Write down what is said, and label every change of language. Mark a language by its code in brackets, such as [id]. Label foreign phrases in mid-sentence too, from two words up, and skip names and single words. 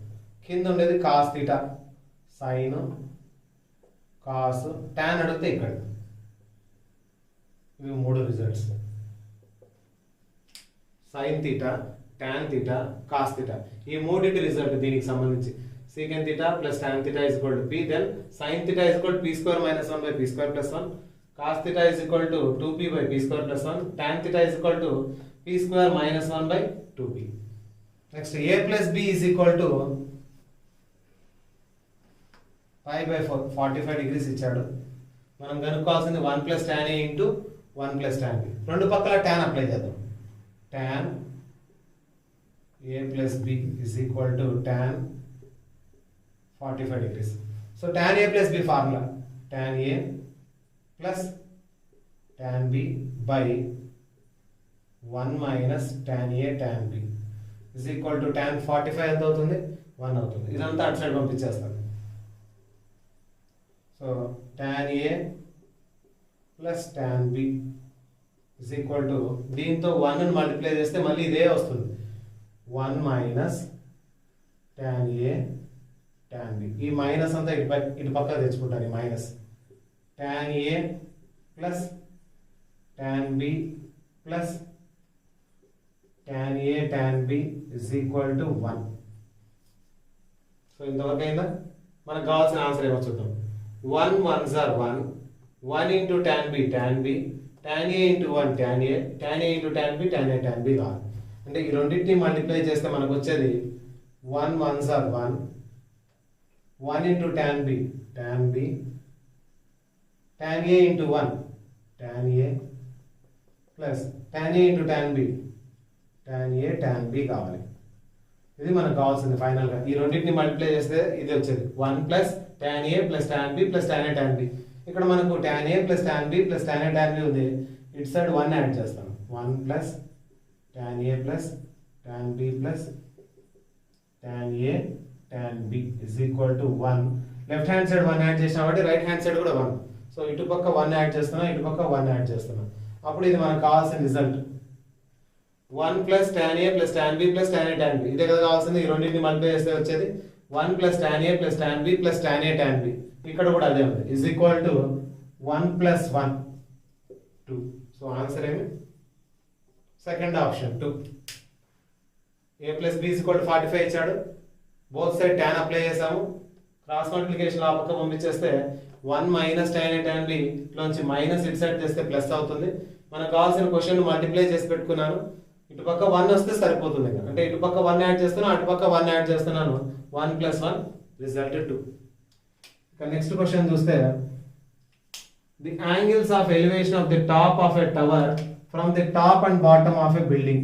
[te] కింద ఉండేది [en] cos theta, sin, cos, tan [te] అడిగితే ఇక్కడ. ఇవి మూడు [en] results, sin theta, tan theta, cos theta. [te] ఈ మూడింటి రిజల్ట్ దీనికి సంబంధించి [en] secant theta plus tan theta is equal to p, then sin theta is equal to p square minus 1 by p square plus 1, cos theta is equal to 2p by p square plus 1, tan theta is equal to p square minus 1 by 2p. Next a plus b is equal to pi by 45 degrees ఇచ్చాడు. [te] మనం కనుక్కోవాల్సింది [en] 1 plus tan a into 1 plus tan b. [te] రెండు పక్కల tan అప్లై చేద్దాం. [en] tan a plus b is equal to tan 45 degrees. So tan a plus b formula, tan a plus tan b by 1 minus tan a tan b is equal to tan 45 [te] ఎంత అవుతుంది 1 అవుతుంది. ఇదంతా అటు సైడ్ పంపించేస్తాను. [en] so tan a plus tan b is equal to [te] దీంతో 1 ని మల్టిప్లై చేస్తే మళ్ళీ ఇదే వస్తుంది [en] 1 minus tan a tan b. [te] ఈ మైనస్ అంతా ఇటు పక్కకు తెచ్చుకుంటాను. ఈ [en] minus tan a plus tan b plus tan a tan b is equal to 1. [te] సో ఇంతవరకు అయిందా? మనకు కావాల్సిన ఆన్సర్ ఏమో చూద్దాం. [en] 1 1s are 1, 1 into tan b tan b, tan a into 1 tan a, tan a into tan b tan a tan b కావాలి. [te] అంటే ఈ రెండింటిని మల్టిప్లై చేస్తే మనకు వచ్చేది [en] 1 1s are 1, 1 into tan b tan b, tan a into 1 tan a plus tan a into tan b tan a tan b [te] కావాలి. ఇది మనకు కావాల్సింది ఫైనల్ గా. ఈ రెండింటిని మల్టిప్లై చేస్తే ఇది వచ్చేది [en] 1 plus tan a plus tan b plus tan a tan b. [te] ఇక్కడ మనకు [en] tan a plus tan b plus tan a tan b [te] ఉంది. ఇటు సైడ్ 1 యాడ్ చేస్తాం. [en] 1 plus tan a plus tan b plus tan a tan b is equal to 1. left hand side [te] 1 యాడ్ చేసాం కాబట్టి [en] right hand side [te] కూడా 1. సో ఇటు పక్క 1 యాడ్ చేస్తున్నా, ఇటు పక్క 1 యాడ్ చేస్తున్నా. అప్పుడు ఇది మనకు కావాల్సిన రిజల్ట్ [en] 1 plus tan a plus tan b plus tan a tan b. [te] ఇదే కదా కావాల్సింది. ఈ రెండింటిని మల్టిప్లై చేస్తే వచ్చేది [en] 1 plus tan a plus tan b plus tan a tan b. [te] ఇక్కడ కూడా అదే ఉంది. [en] is equal to 1 plus 1 2. so answer [te] ఏమి? [en] second option 2. a plus b is equal to 45 ఇచ్చాడు. both side tan apply [te] చేసాము. [en] cross multiplication [te] ఆ పక్క పంపించేస్తే [en] 1 minus tan a tan b [te] లోంచి మైనస్ ఇటు సైడ్ చేస్తే ప్లస్ అవుతుంది. మనకు కావాల్సిన [en] question multiply [te] చేసి పెట్టుకున్నాను. ఇటు పక్క 1 వస్తే సరిపోతుంది. అంటే ఇటు పక్క 1 యాడ్ చేస్తున్నాను, అటు పక్క 1 యాడ్ చేస్తున్నాను. [en] 1 plus 1 result 2. ఇక next question చూస్తే the angles of elevation of the top of a tower from the top and bottom of a building.